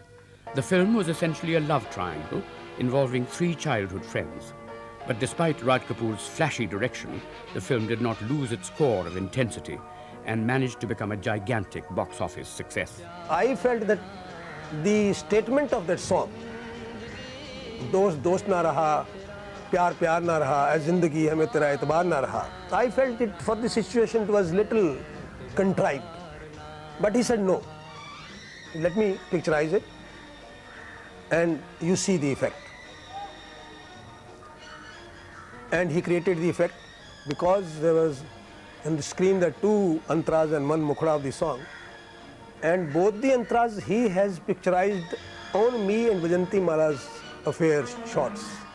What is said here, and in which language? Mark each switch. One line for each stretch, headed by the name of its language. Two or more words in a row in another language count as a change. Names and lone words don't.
English: The film was essentially a love triangle involving 3 childhood friends. But despite Raj Kapoor's flashy direction, the film did not lose its core of intensity and managed to become a gigantic box office success. I felt that the statement of that song,
Hindi: दोस्त दोस्त ना रहा, प्यार प्यार ना रहा, ऐ ज़िंदगी हमें तेरा ऐतबार ना रहा,
English: I felt it for the situation it was little contrived. But he said no, let me picturize it and you see the effect. And he created the effect because there was on the screen the 2 antras and 1 mukhra of the song, and both the antras he has picturized on me and Vajanti Mala's affair shots.